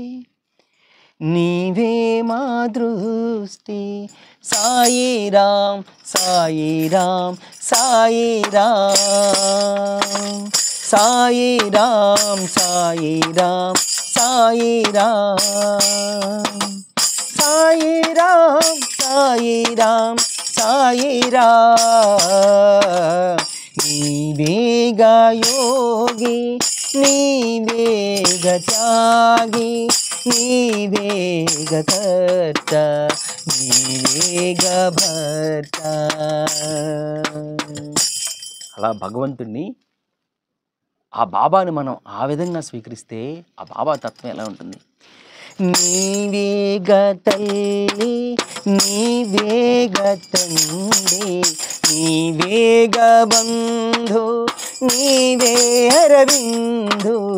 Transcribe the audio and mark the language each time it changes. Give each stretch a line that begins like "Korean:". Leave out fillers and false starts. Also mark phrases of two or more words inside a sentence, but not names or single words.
Telugu: నీవే మా దృష్టి సాయి రామ సాయి రామ సాయి రామ సాయి రామ సాయి రామ సాయి రామ సాయి రామ సాయి రామ సాయి రామ నీవేగా యోగి నీవేగా త్యాగి నీవేగా కర్తా నీవేగా భర్తా అలా భగవంతుణ్ణి ఆ బాబాని మనం ఆ విధంగా స్వీకరిస్తే ఆ బాబా తత్వం ఎలా ఉంటుంది? నీవేగ తల్లి నీవేగ తండ్రి నీవేగ బంధు నీవే అరవిందు